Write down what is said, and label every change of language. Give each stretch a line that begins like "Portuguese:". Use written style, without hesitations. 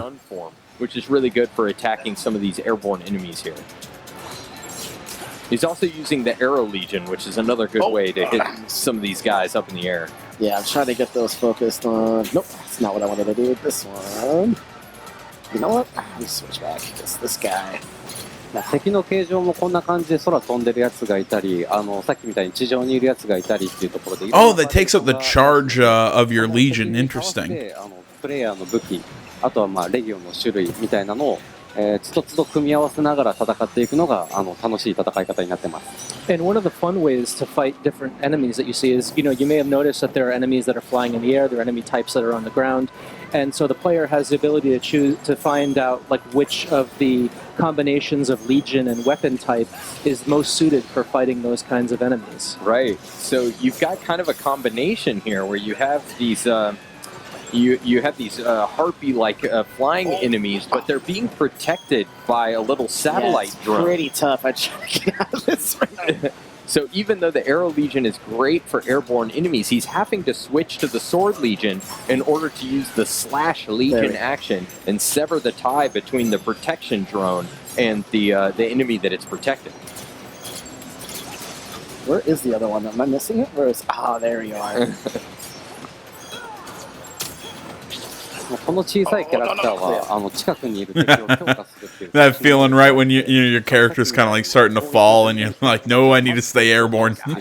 English: gun form, which is really good for attacking some of these airborne enemies here. He's also using the Arrow Legion, which is another good way to hit some of these guys up in the air. Yeah, I'm trying to get those focused on... Nope, that's not what I wanted to do with this one. You know what? Let me switch back. It's this guy.
Japanese: 敵の形状もこんな感じで空飛んでるやつがいたり、さっきみたいに地上にいるやつがいたりっていうところで。
English: Oh, that takes up the charge of your Legion. Interesting.
Japanese: プレイヤーの武器、あとはまあレギオンの種類みたいなのをつどつど組み合わせながら戦っていくのが楽しい戦い方になってます。
English: And one of the fun ways to fight different enemies that you see is, you may have noticed that there are enemies that are flying in the air, there are enemy types that are on the ground, and so the player has the ability to find out like which of the combinations of Legion and weapon type is most suited for fighting those kinds of enemies. Right. So you've got kind of a combination here where you have these. You have these harpy-like flying enemies, but they're being protected by a little satellite drone. Pretty tough. I try to get out of this right now. So even though the Arrow Legion is great for airborne enemies, he's having to switch to the Sword Legion in order to use the Slash Legion action and sever the tie between the protection drone and the enemy that it's protecting. Where is the other one? Am I missing it? Where is... Oh, there you are.
Japanese: この小さいキャラクターは近くにいる敵を強化するっていう。
English: That feeling right when your character's kind of like starting to fall and you're like, no, I need to stay airborne.